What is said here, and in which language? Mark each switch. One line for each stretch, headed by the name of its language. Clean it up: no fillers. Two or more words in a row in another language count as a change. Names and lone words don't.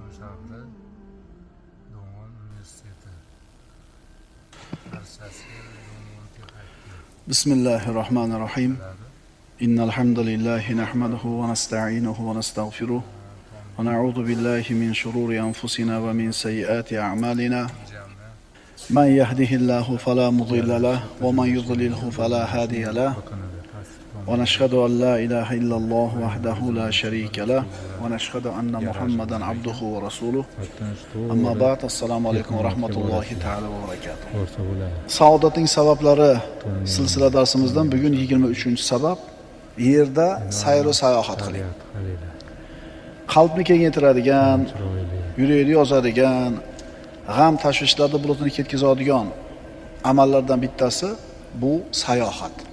Uzbek: Sharqda Do'ng'on universiteti darsasi Do'ng'on texnika
Arabic: بسم الله الرحمن الرحيم. إن الحمد لله نحمده ونستعينه ونستغفره ونعوذ بالله من شرور أنفسنا ومن سيئات أعمالنا. من يهده الله فلا مضل له ومن يضلل فلا هادي له. ونشهد أن لا إله إلا الله وحده لا شريك له ونشهد أن محمدا عبده ورسوله. أما بعد, السلام عليكم ورحمة الله تعالى وبركاته.
Uzbek: Saodatning sabablari silsila darsimizdan bugun 23-sabab. Yerda sayr va sayohat qiling. Qalbni kengaytiradigan, yurakni yozadigan, g'am tashvishlarni bulutini ketkazadigan amallardan bittasi bu sayohat.